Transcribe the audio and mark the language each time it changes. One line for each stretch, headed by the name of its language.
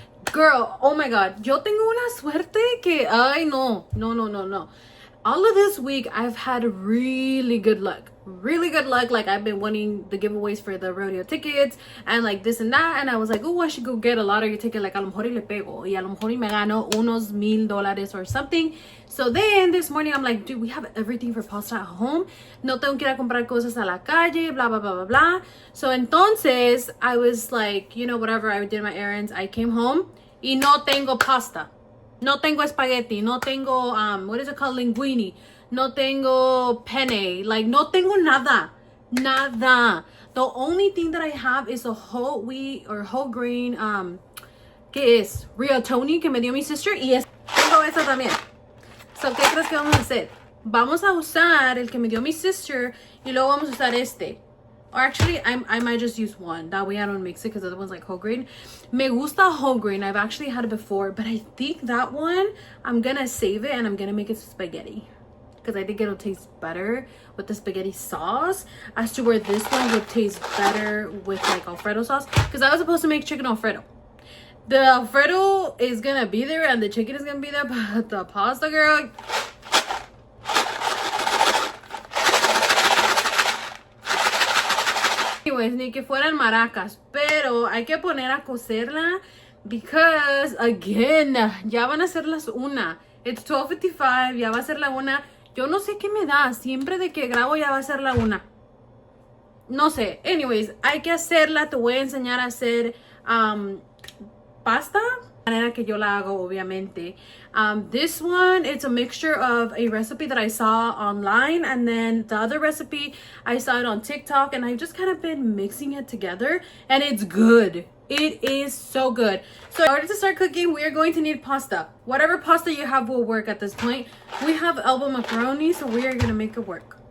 English: Girl, oh my god,
Spanish: yo tengo una suerte que, ay no.
English: All of this week, I've had really good luck. Like, I've been winning the giveaways for the rodeo tickets and like this and that. And I was like, oh, I should go get a lottery ticket.
Spanish: Like, a lo mejor y le pego. Y a lo mejor y me gano unos $1,000
English: or something. So then this morning, I'm like, dude, we have everything for pasta at home.
Spanish: No tengo que ir a comprar cosas a la calle, blah, blah, blah, blah, blah. So entonces,
English: I was like, you know, whatever. I did my errands. I came home
Spanish: y no tengo pasta. No tengo spaghetti, no tengo,
English: what is it called,
Spanish: linguine, no tengo penne, like, no tengo nada.
English: The only thing that I have is a whole wheat or whole grain,
Spanish: ¿qué es? Rigatoni que me dio mi sister, y tengo eso también. So, ¿qué crees que vamos a hacer? Vamos a usar el que me dio mi sister, y luego vamos a usar este.
English: Or actually, I might just use one. That way I don't mix it because the other one's like whole grain.
Spanish: Me gusta
English: whole grain. I've actually had it before, but I think that one, I'm gonna save it and I'm gonna make it spaghetti. Because I think it'll taste better with the spaghetti sauce as to where this one would taste better with like Alfredo sauce. Because I was supposed to make chicken Alfredo. The Alfredo is gonna be there and the chicken is gonna be there, but the pasta, girl.
Spanish: Anyways, ni que fueran maracas, pero hay que poner a cocerla
English: because again,
Spanish: ya van a ser las 1.
English: It's 12:55,
Spanish: ya va a ser la 1. Yo no sé qué me da, siempre de que grabo ya va a ser la 1. No sé, anyways, hay que hacerla, te voy a enseñar a hacer pasta, la manera que yo la hago, obviamente.
English: This one, it's a mixture of a recipe that I saw online, and then the other recipe, I saw it on TikTok, and I've just kind of been mixing it together, and it's good. It is so good. So in order to start cooking, we are going to need pasta. Whatever pasta you have will work at this point. We have elbow macaroni, so we are going to make it work.